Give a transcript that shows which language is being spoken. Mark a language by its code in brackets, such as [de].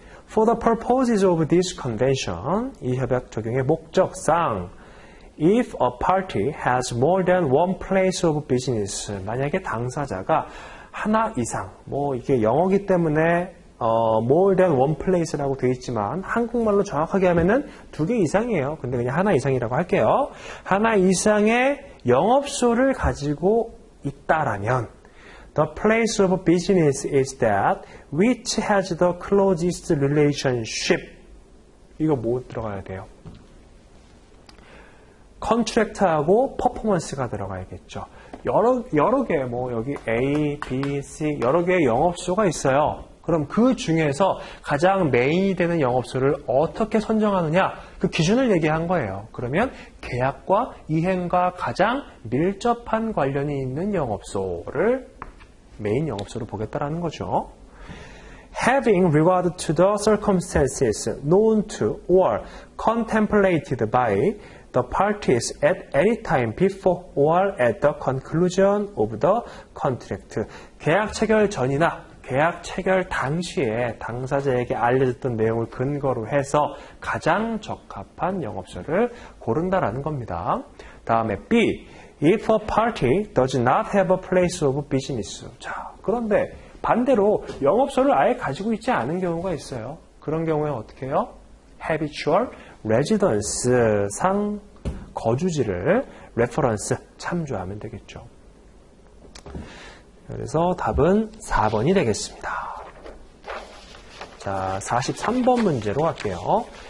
[en] For the purposes of this convention, [ko] 이 협약 적용의 목적상 [en] if a party has more than one place of business, [ko] 만약에 당사자가 하나 이상, 뭐 이게 영어기 때문에 [en] more than one place [ko] 라고 되어 있지만 한국말로 정확하게 하면은 2개 이상이에요. 근데 그냥 하나 이상이라고 할게요. 하나 이상의 영업소를 가지고 있다라면 [en] the place of business is that which has the closest relationship. [ko] 이거 뭐 들어가야 돼요? 컨트랙트하고 퍼포먼스가 들어가야겠죠. 여러 개, 뭐 여기 A, B, C 여러 개의 영업소가 있어요. 그럼 그 중에서 가장 메인이 되는 영업소를 어떻게 선정하느냐, 그 기준을 얘기한 거예요. 그러면 계약과 이행과 가장 밀접한 관련이 있는 영업소를 메인 영업소로 보겠다라는 거죠. [en] Having regard to the circumstances known to or contemplated by the parties at any time before or at the conclusion of the contract. [ko] 계약 체결 전이나 계약 체결 당시에 당사자에게 알려졌던 내용을 근거로 해서 가장 적합한 영업소를 고른다라는 겁니다. 다음에 B. [en] If a party does not have a place of business. [ko] 자, 그런데 반대로 영업소를 아예 가지고 있지 않은 경우가 있어요. 그런 경우에 어떻게 해요? [en] Habitual residence, [ko] 상 거주지를 reference, 참조하면 되겠죠. 그래서 답은 4번이 되겠습니다. 자, 43번 문제로 갈게요.